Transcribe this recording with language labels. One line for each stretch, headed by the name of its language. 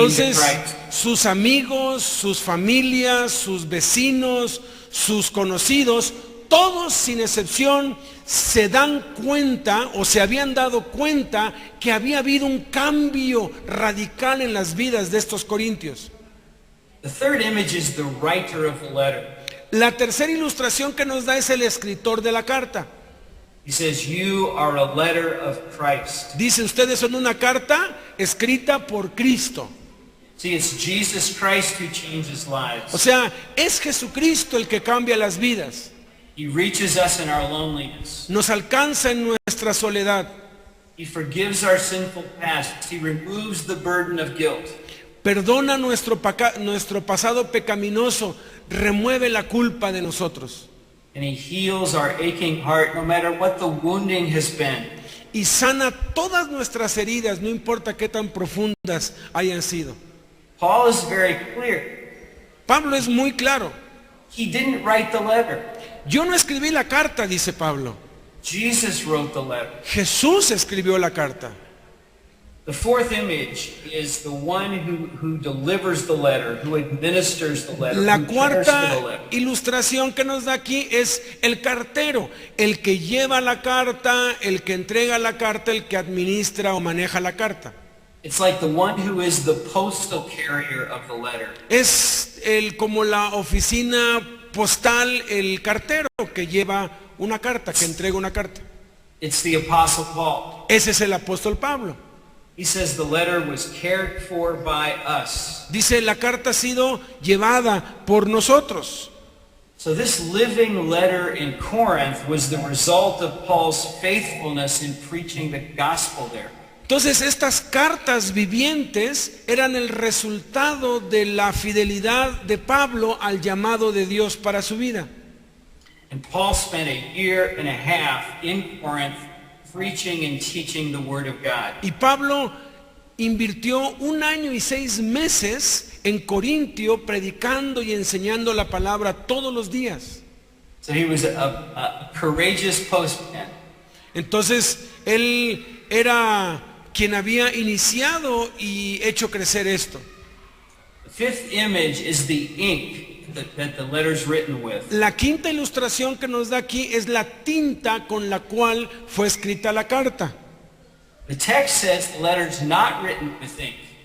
Spanish: Entonces,
English: Christ.
Spanish: sus amigos, sus familias, sus vecinos, sus conocidos, todos sin excepción se dan cuenta o se habían dado cuenta que había habido un cambio radical en las vidas de estos corintios.
English: The third image is the writer of the letter.
Spanish: La tercera ilustración que nos da es el escritor de la carta.
English: He says, you are a letter of Christ.
Spanish: Dice, ustedes son una carta escrita por Cristo.
English: See, it's Jesus Christ who changes lives.
Spanish: O sea, es Jesucristo el que cambia las vidas.
English: He reaches us in our loneliness.
Spanish: Nos alcanza en nuestra soledad.
English: He forgives our sinful past. He removes the burden of guilt.
Spanish: Perdona nuestro pasado pecaminoso. Remueve la culpa de nosotros.
English: And he heals our aching heart no matter what the wounding has been.
Spanish: Y sana todas nuestras heridas, no importa qué tan profundas hayan sido.
English: Paul is very clear.
Spanish: Pablo es muy claro.
English: He didn't write the letter.
Spanish: Yo no escribí la carta, dice Pablo.
English: Jesus wrote the letter.
Spanish: Jesús escribió la carta.
English: The fourth image is the one who delivers the letter, who administers the letter,
Spanish: La
English: who cares for the
Spanish: cuarta
English: letter.
Spanish: ilustración que nos da aquí es el cartero, el que lleva la carta, el que entrega la carta, el que administra o maneja la carta.
English: It's like the one who is the postal carrier of the letter.
Spanish: Es como la oficina postal, el cartero que lleva una carta, que entrega una carta.
English: It's the Apostle Paul.
Spanish: Ese es el apóstol Pablo.
English: He says the letter was cared for by us.
Spanish: Dice, la carta ha sido llevada por nosotros.
English: So this living letter in Corinth was the result of Paul's faithfulness in preaching the gospel there.
Spanish: Entonces estas cartas vivientes eran el resultado de la fidelidad de Pablo al llamado de Dios para su vida.
English: And Paul spent a year and a half in Corinth preaching and teaching the word of God.
Spanish: Y Pablo invirtió 1 año y 6 meses en Corintio predicando y enseñando la palabra todos los días.
English: So he was a courageous postman.
Spanish: Entonces, él era quien había iniciado y hecho crecer esto.
English: The fifth image is the ink that the letter's written with.
Spanish: La quinta ilustración que nos da aquí es la tinta con la cual fue escrita la carta.
English: The text says the letter's not written with ink.